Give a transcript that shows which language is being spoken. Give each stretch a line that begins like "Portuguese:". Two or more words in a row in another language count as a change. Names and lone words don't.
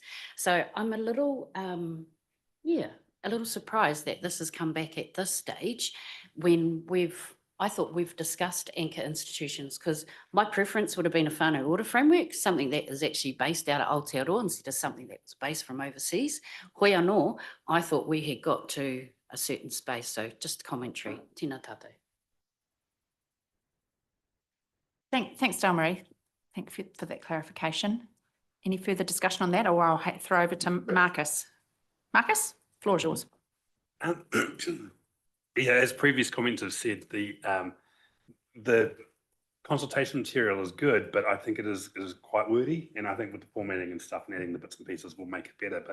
English: So I'm a little, a little surprised that this has come back at this stage when I thought we've discussed anchor institutions, because my preference would have been a whānau order framework, something that is actually based out of Aotearoa instead of something that was based from overseas.
Māori: Koe anō,
English: I thought we had got to a certain space. So just commentary.
Māori: Tēnā tātou.
English: Thanks, Delmarie. Thank you for that clarification. Any further discussion on that, or I'll throw over to Marcus. Marcus, floor is yours. Yeah, as previous comments have said, the consultation material is good, but I think it is quite wordy, and I think with the formatting and stuff and adding the bits and pieces will make it better.